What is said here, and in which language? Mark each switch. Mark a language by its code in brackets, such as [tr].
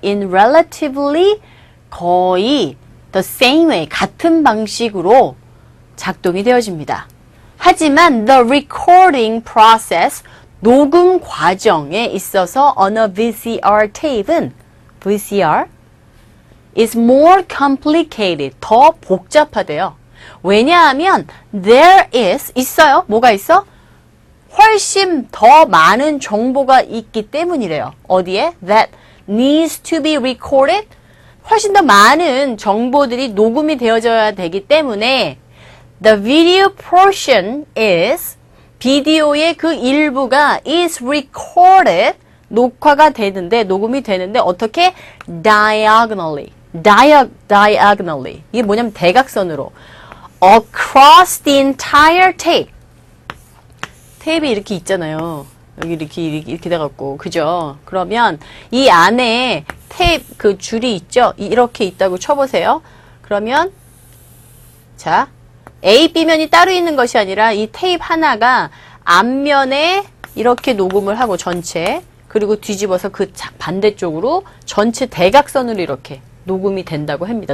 [en] in relatively [ko] 거의 [en] the same way, [ko] 같은 방식으로 작동이 되어집니다. 하지만 [en] the recording process, [ko] 녹음 과정에 있어서 [en] on a VCR tape은 VCR is more complicated, [ko] 더 복잡하대요. 왜냐하면 [en] there is, [ko] 있어요. 뭐가 있어? 훨씬 더 많은 정보가 있기 때문이래요. 어디에? [en] That needs to be recorded. [ko] 훨씬 더 많은 정보들이 녹음이 되어져야 되기 때문에 [en] the video portion is [ko] 비디오의 그 일부가 [en] is recorded [ko] 녹화가 되는데 녹음이 되는데 어떻게? [en] diagonally. diagonally. [ko] 이게 뭐냐면 대각선으로 [en] across the entire tape. [ko] 테이프 이렇게 있잖아요. 여기 이렇게 돼갖고 그죠? 그러면 이 안에 테이프 그 줄이 있죠? 이렇게 있다고 쳐보세요. 그러면 자 A, B면이 따로 있는 것이 아니라 이 테이프 하나가 앞면에 이렇게 녹음을 하고 전체 그리고 뒤집어서 그 반대쪽으로 전체 대각선으로 이렇게 녹음이 된다고 합니다.